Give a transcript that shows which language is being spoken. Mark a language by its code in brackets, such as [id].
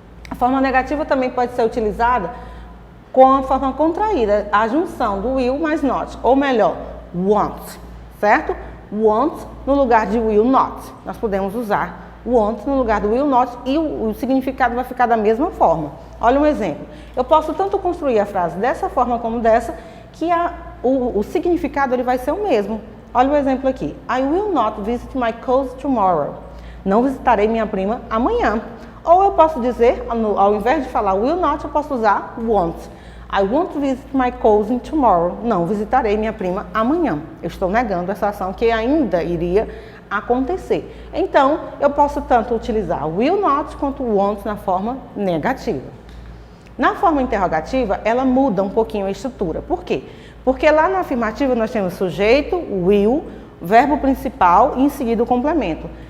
[pt] A forma negativa também pode ser utilizada com a forma contraída, a junção do will mais not, ou melhor, want, certo? Want no lugar de will not. Nós podemos usar want no lugar do will not e o significado vai ficar da mesma forma. Olha um exemplo. Eu posso tanto construir a frase dessa forma como dessa, que o significado ele vai ser o mesmo. Olha o exemplo aqui. [en] I will not visit my cousin tomorrow. [pt] Não visitarei minha prima amanhã. Ou eu posso dizer, ao invés de falar will not, eu posso usar want. [en] I won't visit my cousin tomorrow. [pt] Não visitarei minha prima amanhã. Eu estou negando essa ação que ainda iria acontecer. Então, eu posso tanto utilizar will not quanto want na forma negativa. Na forma interrogativa, ela muda um pouquinho a estrutura. Por quê? Porque lá na afirmativa nós temos sujeito, will, verbo principal e em seguida o complemento.